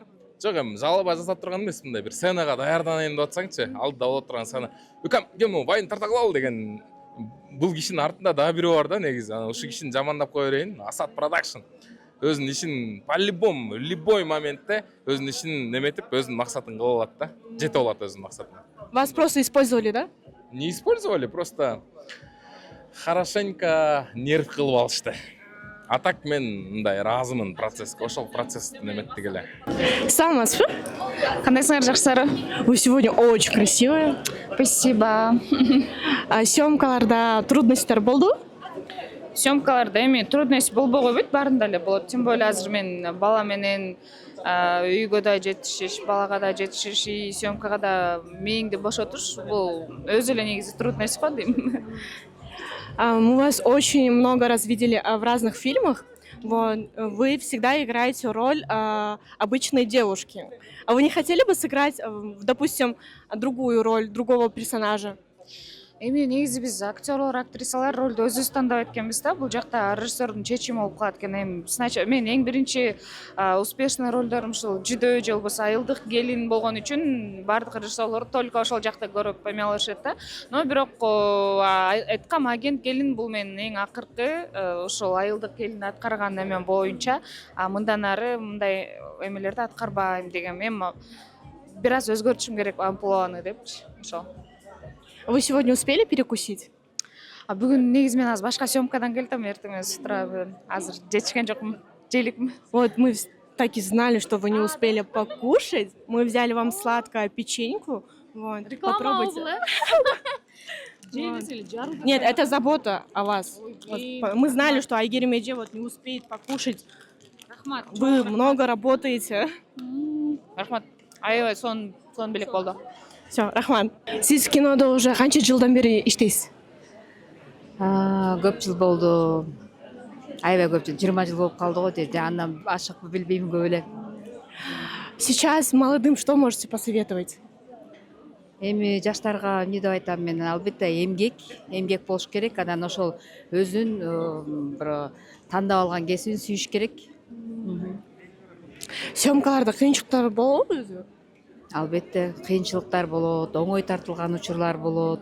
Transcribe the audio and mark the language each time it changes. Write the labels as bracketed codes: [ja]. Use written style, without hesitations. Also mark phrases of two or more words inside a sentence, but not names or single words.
[ky] жок эми жалоба жасап турган эмес, мындай бир сценага даярданайын деп атсаңчы, алдыда болот турган сцена. Үкам, кем байын тарта кылалы деген бул кишинин артында дагы бирөө бар да негизи. Анан ушул кишини жамандап кое берейин. Асат продакшн. Өзүнүн ишин [ru] по-любому, любой [ky] моментте өзүнүн ишин неметип, өзүнүн максатын кылып алат да. Жетип алат өзүнүн максатына. [ru] Вас просто использовали, да? Не использовали, просто хорошенько нерв [ky] кылып алышты. А так мен мындай ыраазымын процесске, ошол процесс неметти эле. Саламатсызбы? Кандайсыңар, жакшысыздарбы? [ru] Вы сегодня очень красивая. Спасибо. [ky] Съемкаларда трудностьтер болду? Съемкаларда эми трудность болбогой бит, баарында эле болот. [ru] Тем более [ky] азыр мен бала менен үйгө да жетишиш, балага да жетишиш, и съемкага да мээңди бошотуш, бул өзү эле негизи трудность го дейм. [ru] Мы вас очень много раз видели в разных фильмах. Вот. Вы всегда играете роль обычной девушки. А вы не хотели бы сыграть, допустим, другую роль, другого персонажа? [ky] Эми негизи биз актерлор, актрисалар ролду өзүбүз тандап эткенбиз да. Бул жакта режиссердун чечими болуп калат экен. Эми мен эң биринчи успешный ролдорум ушул Жүдөө же болбосо Айылдык келин болгон үчүн бардык режиссерлор только ошол жакта көрүп эме алышат да. Но бирок айткам, агент келин бул менин эң акыркы ошол Айылдык келин аткарган эмем боюнча, мындан ары мындай эмелерди аткарбайм деген. Мен бир аз өзгөртүшүм керек амплуаны депчи. Ошол. [ru] Вы сегодня успели перекусить? [ky] Бүгүн негизи мен азыр башка съемкадан келдим, эртең [ru] с утра [ky] азыр жетишкен жокмун, желикмин. [ru] Вот мы так и знали, что вы не успели покушать. Мы взяли вам сладкое печеньку. Вот, попробуйте. Нет, это забота о вас. Вот, мы знали, что Айгерим Эже вот не успеет покушать. Вы много работаете. [ky] Рахмат. Аябай сон белек болду. [ru] Все, Рахман. [ky] Сиз кинодо уже канча жылдан бери иштейсиз? Көп жыл болду. Аябай көп жыл, 20 жыл болуп калды го дейт. Андан ашыкпы билбейм көп эле. [ru] Сейчас молодым что можете посоветовать? [ky] Эми жаштарга эмне деп айтам мен? Албетте эмгек болуш керек. Анан ошол өзүн бир тандап алган кесибин сүйүш керек. Съемкаларда кыйынчылыктар болобу өзү? Албетте кыйынчылыктар болот, оңой тартылган учурлар болот.